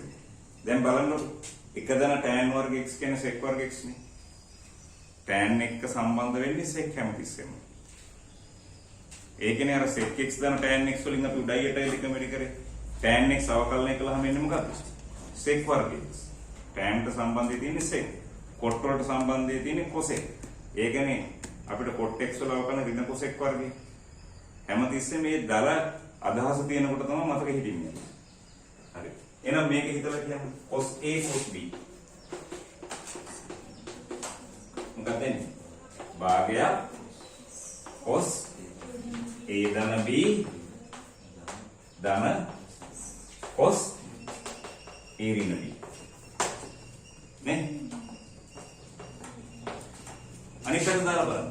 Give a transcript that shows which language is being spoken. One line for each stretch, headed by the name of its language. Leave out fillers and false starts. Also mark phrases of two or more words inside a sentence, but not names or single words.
Sinhala: දැන් බලන්නකො එක දන tan වර්ග x කියන්නේ sec වර්ග x නේ. tan එක්ක සම්බන්ධ වෙන්නේ sec හැමතිස්සෙම. ඒ කියන්නේ අර
English: sec x
Sinhala: දන
English: tan x
Sinhala: වලින් අපි උඩයි යටයි දෙකම වැඩි කරේ.
English: tan x
Sinhala: අවකලනය කළාම එන්නේ මොකක්ද? sec වර්ග x. tan ට සම්බන්ධය තියෙන්නේ sec. cot වලට සම්බන්ධය තියෙන්නේ cosec. ඒ කියන්නේ අපිට
English: cot x
Sinhala: වල අවකලන ඍණ cosec වර්ගය. හැමතිස්සෙම මේ දල අදහස තියෙනකොට තමයි මතක හිටින්නේ. හරි. එහෙනම් මේක හිතලා කියමු
English: cos A cos B.
Sinhala: මොකක්ද එන්නේ? භාගය
English: cos A
Sinhala: ධන B ධන
English: cos A
Sinhala: ඍණ B. නේ? අනිත් පැත්ත දාලා බලන්න.